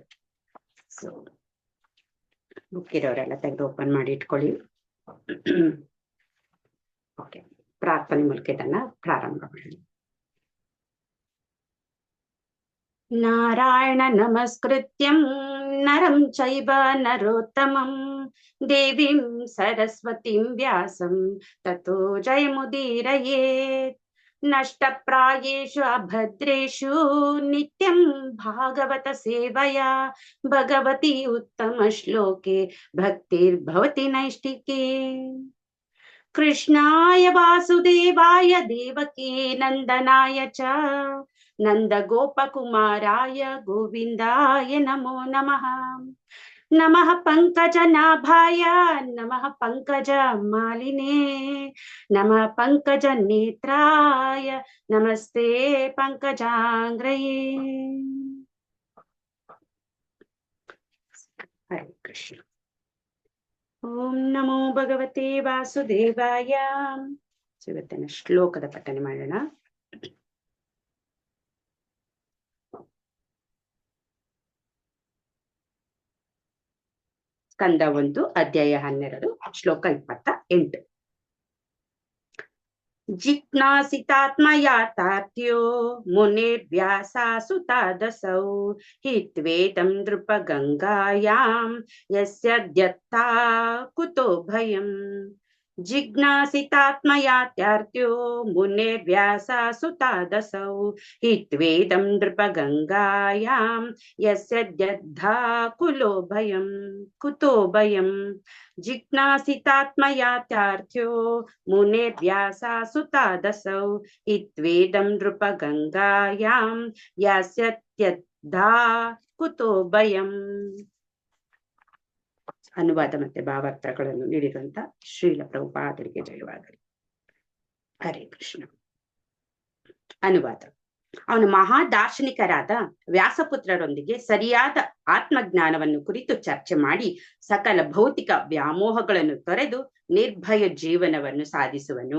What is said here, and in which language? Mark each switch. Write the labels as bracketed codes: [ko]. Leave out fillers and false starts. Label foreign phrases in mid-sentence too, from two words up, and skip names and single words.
[en] so book [kn] ಇರೋರೆಲ್ಲ ತೆಗೆದು ಓಪನ್ ಮಾಡಿ ಇಟ್ಕೊಳ್ಳಿ. ಓಕೆ, ಪ್ರಾರ್ಥನೆ ಮೂಲಕ ಇದನ್ನ ಪ್ರಾರಂಭ ಮಾಡೋಣ. [sa] ನಾರಾಯಣ ನಮಸ್ಕೃತ್ಯಂ ನರಂ ಚೈವ ನರೋತ್ತಮಂ ದೇವಿಂ ಸರಸ್ವತಿಂ ವ್ಯಾಸಂ ತತೋ ಜಯಮುದೀರಯೇತ್. ನಷ್ಟಪ್ರಾಯೇಷು ಅಭದ್ರೇಷು ನಿತ್ಯಂ ಭಾಗವತ ಸೇವಯಾ ಭಗವತಿ ಉತ್ತಮ ಶ್ಲೋಕೆ ಭಕ್ತಿರ್ಭವತಿ ನೈಷ್ಠಿಕೆ. ಕೃಷ್ಣಾಯ ವಾಸುದೇವಾಯ ದೇವಕೀ ನಂದನಾಯ ಚ ನಂದ ಗೋಪಕುಮಾರಾಯ ಗೋವಿಂದಾಯ ನಮೋ ನಮಃ. ನಮಃ ಪಂಕಜನಾಭಾಯ ನಮಃ ಪಂಕಜ ಮಾಲಿನೇ ನಮಃ ಪಂಕಜ ನೇತ್ರಾಯ ನಮಸ್ತೆ ಪಂಕಜಾಂಗ್ರಯೇ. ಹರೇ ಕೃಷ್ಣ. ಓಂ ನಮೋ ಭಗವತೆ ವಾಸುದೇವಾಯ. [kn] ಇವತ್ತಿನ ಶ್ಲೋಕದ ಪಠನೆ ಮಾಡೋಣ. ಸ್ಕಂದ 1 ಅಧ್ಯಾಯ 12 ಶ್ಲೋಕ 28. [sa] ಜಿಜ್ಞಾಸಿತಾತ್ಮಯಾತಾತ್ಯೋ ಮುನಿರ್ವ್ಯಾಸಾಸುತಾದಸೌ ಹಿತ್ವೇದಂ ನೃಪಗಂಗಾಯಾಂ ಯಸ್ಯದ್ಯತ್ತಾ ಕುತೋ ಭಯಂ. ಜಿಜ್ಞಾಸಿತಾತ್ಮಯಾತ್ಯಾರ್ಥ್ಯೋ ಮುನಿರ್ವ್ಯಾಸಾಸುತಾದಸೌ ಹಿತ್ವೇದಂ ನೃಪಗಂಗಾಯಾಂ ಯಸ್ಯದ್ಯದ್ಧಾ ಕುಲೋ ಭಯಂ ಕುತೋ ಭಯಂ. ಜಿಜ್ಞಾಸಿತಾತ್ಮಯಾತ್ಯಾರ್ಥ್ಯೋ ಮುನಿರ್ವ್ಯಾಸಾಸುತಾದಸೌ ಹಿತ್ವೇದಂ ನೃಪಗಂಗಾಯಾಂ ಯಸ್ಯದ್ಯದ್ಧಾ ಕುತೋ ಭಯಂ. [kn] ಅನುವಾದ ಮತ್ತೆ ಭಾವಾರ್ಥಗಳನ್ನು ನೀಡಿರುವಂತ ಶ್ರೀಲ ಪ್ರಭುಪಾದರಿಗೆ ಜಯವಾಗಲಿ. [sa] ಹರೇ ಕೃಷ್ಣ. ಅನುವಾದ. [kn] ಅವನು ಮಹಾದಾರ್ಶನಿಕರಾದ ವ್ಯಾಸಪುತ್ರರೊಂದಿಗೆ ಸರಿಯಾದ ಆತ್ಮಜ್ಞಾನವನ್ನು ಕುರಿತು ಚರ್ಚೆ ಮಾಡಿ ಸಕಲ ಭೌತಿಕ ವ್ಯಾಮೋಹಗಳನ್ನು ತೊರೆದು ನಿರ್ಭಯ ಜೀವನವನ್ನು ಸಾಧಿಸುವನು.